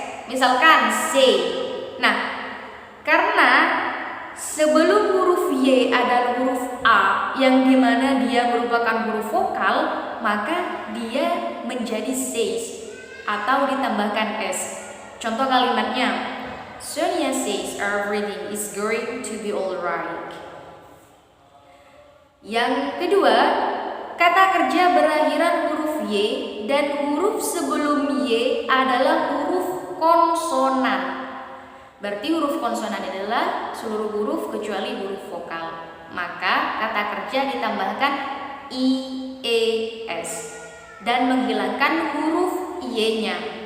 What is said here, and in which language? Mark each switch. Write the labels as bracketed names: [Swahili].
[Indonesian] Misalkan say. Nah, karena sebelum huruf Y adalah huruf A yang dimana dia merupakan huruf vokal, maka dia menjadi says atau ditambahkan S. Contoh kalimatnya, [English] Sonia says everything is going to be alright. [Indonesian] Yang kedua, kata kerja berakhiran huruf Y dan huruf sebelum Y adalah huruf konsonan. Berarti huruf konsonan adalah seluruh huruf kecuali huruf vokal. Maka kata kerja ditambahkan I, E, S dan menghilangkan huruf Y-nya.